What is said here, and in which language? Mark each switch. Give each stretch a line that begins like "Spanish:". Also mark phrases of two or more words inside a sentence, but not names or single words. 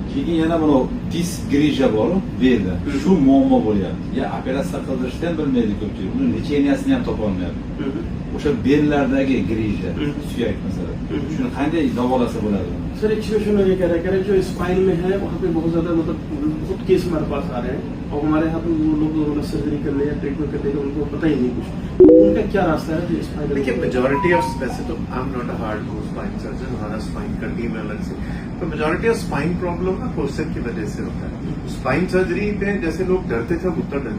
Uzbek: Keyin yana buni disk grija bor, belda. Shu muammo bo'lyapti. Ya operatsiya qildirishni ham bilmaydi ko'pchilik. Uni lecheniasini ham topa olmayapti. O'sha bellardagi grija, suyak masalan. Shuni qanday davolasa bo'ladi?
Hindi: सर एक सिचुएशन ये कह रहा है जो स्पाइन में है वहाँ पे बहुत ज्यादा मतलब बहुत केस हमारे पास आ रहे हैं और हमारे यहाँ पे वो लोग उन्होंने सर्जरी करने या ट्रीटमेंट करने का उनको पता ही नहीं कुछ उनका क्या रास्ता है जो स्पाइन देखिए
English: majority of
Hindi: वैसे तो
English: I am not a hardcore spine surgeon
Hindi: हमारा स्पाइन का टीम है अलग से तो
English: majority of spine problem
Hindi: ना पोस्चर की वजह से होता है
English: spine surgery
Hindi: पे जैसे लोग डरते थे उतना डरने